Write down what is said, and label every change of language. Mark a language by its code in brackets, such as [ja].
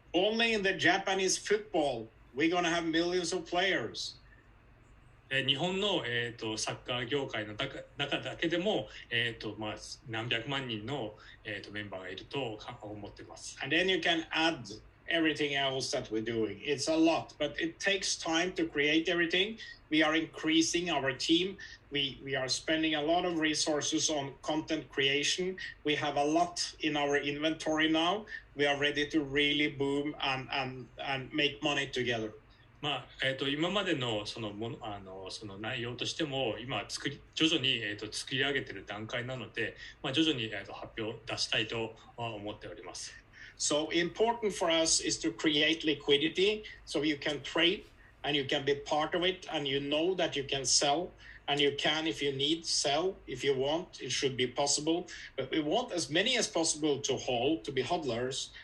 [en] Only in the Japanese football, we're going to have millions of players. [ja] 日本の、サッカー業界の中だけでも、まあ、何百万人の、メンバーがいると思っています。 [en] And then you can add everything else that we're doing. It's a lot, but it takes time to create everything. We are increasing our team. We are spending a lot of resources on content creation. We have a lot in our inventory now. We are ready to really boom and make money together. [ja] まあ今までのその内容としても今徐々に、作り上げている段階なので、まあ、徐々に、発表出したいと思っております。 [en] So important for us is to create liquidity so you can trade and you can be part of it and you know that you can sell and you can, if you need, sell. If you want, it should be possible. But we want as many as possible to hold, to be hodlers.